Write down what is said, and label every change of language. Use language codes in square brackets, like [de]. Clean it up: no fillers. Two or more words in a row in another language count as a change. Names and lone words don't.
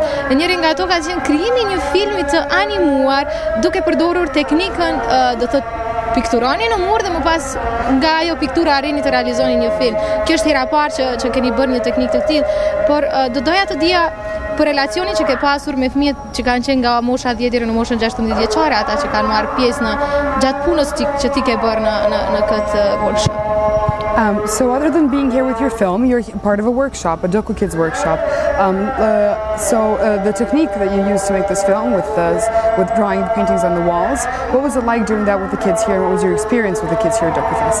[sq] Njëri nga ato ka qenë krijimi i një filmi të animuar duke përdorur teknikën do të pikturoni në mur dhe më pas nga ajo piktura arrini të realizoni një film. Kjo është hera e parë që keni bërë një teknikë të tillë, por do doja të dija për relacionin që ke pasur me fëmijët që kanë qenë nga mosha 10 deri në moshën 16 vjeçare, ata që kanë marrë pjesë gjatë punës që ti ke bërë në këtë workshop. [en] So other than being here with your film, you're part of a workshop, a Doku Kids workshop. The technique that you used to make this film with drawing the paintings on the walls, what was it like doing that with the kids here? What was your experience with the kids here at Dokufest?